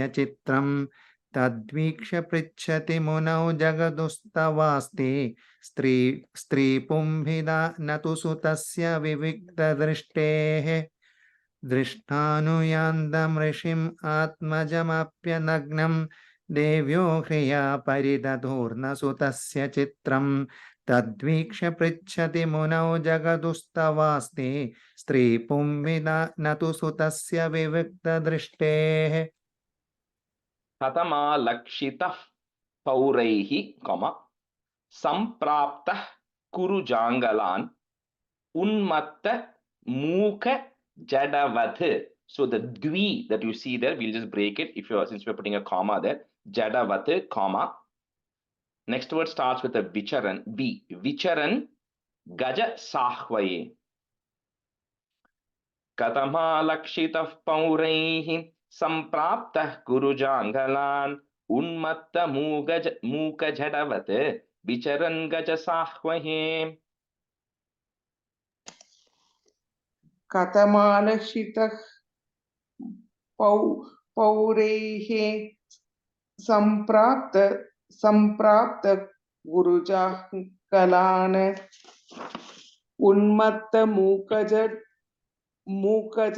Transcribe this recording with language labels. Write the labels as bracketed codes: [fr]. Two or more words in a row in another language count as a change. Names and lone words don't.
[sa] चित्रं तद्वीक्ष्य पृच्छति मुनौ जगदुस्तवास्ति स्त्रीपुंभिदा न तु सुतस्य विविक्तदृष्टेः दृष्टानुयान्तं ऋषिम् आत्मजमप्यनग्नं देव्यो ह्रिया परिदधूर्न सुतस्य चित्रं तद्वीक्ष्य पृच्छति मुनौ जगदुस्तवास्ति स्त्रीपुंभिदा न तु सुतस्य विविक्तदृष्टेः कथमालक्षितः पौरैः कौमा सम्प्राप्तः कुरुजाङ्गलान् उन्मत्त मूक jadavat. [en] So the dvi that you see there, we'll just break it if you're since we're putting a comma there. Jadavat, comma. Next word starts with a vicharan. [sa] B. विचरन् गज साह्वये. कथमालक्षितः पौरैः सम्प्राप्तः गुरुजाङ्गलान् उन्मत्त मूक जडवत् विचरन् गज साह्वये. कथमालक्षितः पौरैः सम्प्राप्त गुरुजाङ्गलान् उन्मत्त मूकज